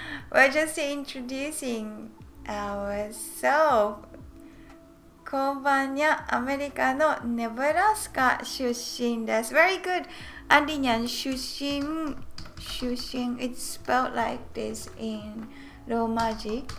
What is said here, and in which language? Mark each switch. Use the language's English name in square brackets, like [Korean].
[English] We're just introducing ourselves. [Japanese] こんばんにゃ、アメリカのネブラスカ出身です。 [English] Very good. [Japanese] アンディニャン出身。 [English] It's spelled like this in ローマ字。